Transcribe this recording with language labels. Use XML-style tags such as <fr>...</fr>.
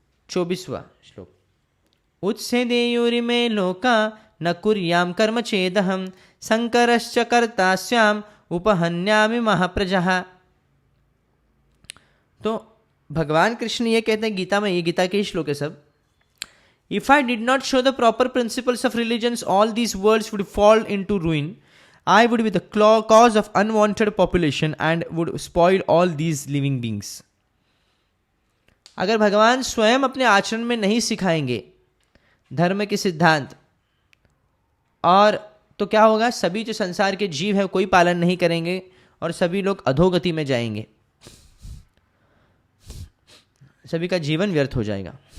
<hi>24वां श्लोक।</hi> <sa>उत्सेदेयुरिमे लोका न कुर्याम कर्म चेदहम, शंकरश्च कर्तास्याम उपहन्यामि महाप्रजः।</sa> <hi>तो भगवान कृष्ण ये कहते हैं गीता में, ये गीता के ही श्लोक है सब।</hi> <en>If I did not show the proper principles of religions, all these worlds would fall into ruin. I would be the cause of unwanted population and would spoil all these living beings.</en> <hi>अगर भगवान स्वयं अपने आचरण में नहीं सिखाएंगे धर्म के सिद्धांत, और तो क्या होगा, सभी जो संसार के जीव है कोई पालन नहीं करेंगे और सभी लोग अधोगति में जाएंगे, सभी का जीवन व्यर्थ हो जाएगा।</hi>